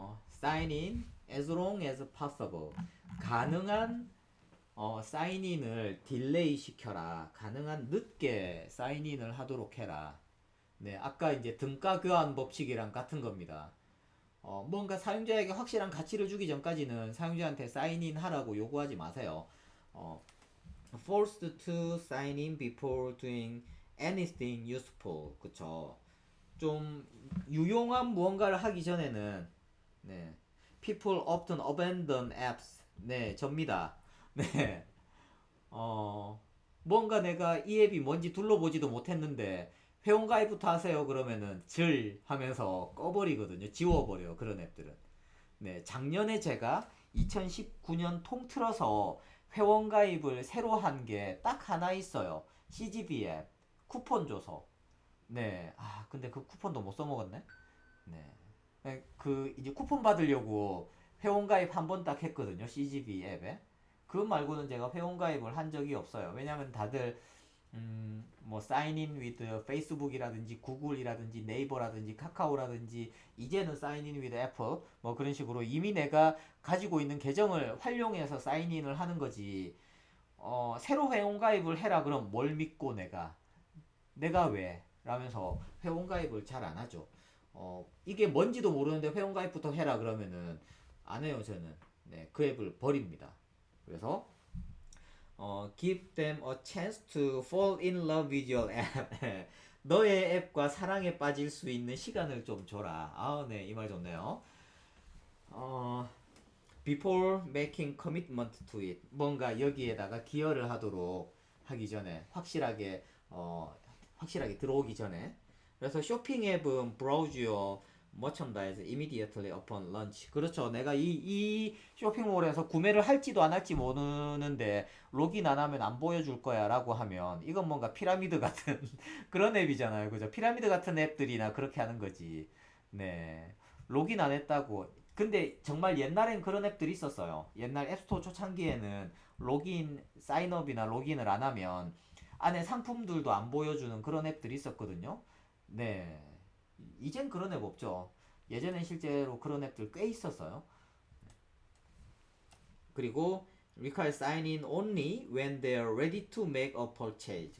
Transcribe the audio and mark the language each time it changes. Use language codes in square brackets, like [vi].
[en] sign in as long as possible. [ko] 가능한 사인인을 딜레이 시켜라. 가능한 늦게 사인인을 하도록 해라. 네, 아까 이제 등가 교환 법칙이랑 같은 겁니다. 뭔가 사용자에게 확실한 가치를 주기 전까지는 사용자한테 사인인 하라고 요구하지 마세요. [en] forced to sign in before doing anything useful. [ko] 그쵸. 좀 유용한 무언가를 하기 전에는 네. [en] People often abandon apps. [ko] 네, 접니다. 네. 뭔가 내가 이 앱이 뭔지 둘러보지도 못했는데 회원가입부터 하세요 그러면은 질 하면서 꺼버리거든요. 지워버려 그런 앱들은. 네, 작년에 제가 2019년 통틀어서 회원가입을 새로 한 게 딱 하나 있어요. CGV 앱 쿠폰 줘서. 네, 근데 그 쿠폰도 못 써먹었네. 네, 그 이제 쿠폰 받으려고 회원가입 한 번 딱 했거든요. CGV 앱에. 그 말고는 제가 회원가입을 한 적이 없어요. 왜냐면 다들 뭐 사인인 위드 페이스북이라든지 구글이라든지 네이버라든지 카카오라든지 이제는 사인인 위드 애플 뭐 그런 식으로 이미 내가 가지고 있는 계정을 활용해서 사인인을 하는 거지. 새로 회원가입을 해라 그럼 뭘 믿고 내가 왜? 라면서 회원가입을 잘 안 하죠. 이게 뭔지도 모르는데 회원가입부터 해라 그러면은 안 해요 저는. 네, 그 앱을 버립니다. 그래서 [en] give them a chance to fall in love with your app. [ko] 너의 앱과 사랑에 빠질 수 있는 시간을 좀 줘라. 네, 이 말 좋네요. [en] before making commitment to it. [ko] 뭔가 여기에다가 기여를 하도록 하기 전에 확실하게 들어오기 전에. 그래서 쇼핑 앱은 [en] browse your merchandise immediately upon launch. [ko] 그렇죠. 내가 이 쇼핑몰에서 구매를 할지도 안 할지 모르는데 로그인 안 하면 안 보여줄 거야 라고 하면 이건 뭔가 피라미드 같은 그런 앱이잖아요. 그죠? 피라미드 같은 앱들이나 그렇게 하는 거지. 네. 로그인 안 했다고. 근데 정말 옛날엔 그런 앱들이 있었어요. 옛날 앱스토어 초창기에는 로그인, 사인업이나 로그인을 안 하면 안에 상품들도 안 보여주는 그런 앱들이 있었거든요. 네. 이젠 그런 앱 없죠. 예전엔 실제로 그런 앱들 꽤 있었어요. [en] 그리고 require sign in only when they are ready to make a purchase.